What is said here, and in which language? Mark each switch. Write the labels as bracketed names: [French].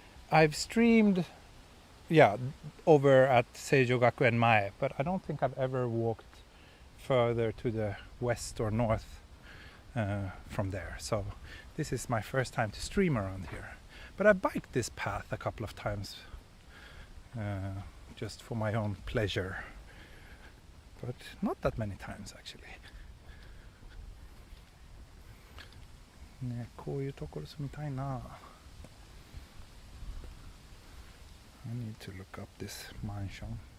[English] I've streamed, over at Seijo Gakuen Mae, but I don't think I've ever walked further to the west or north from there. So this is my first time to stream around here. But I biked this path a couple of times, just for my own pleasure. But not that many times, actually. [Japanese] ね、こういうところ住みたいな。 [English] I need to look up this mansion.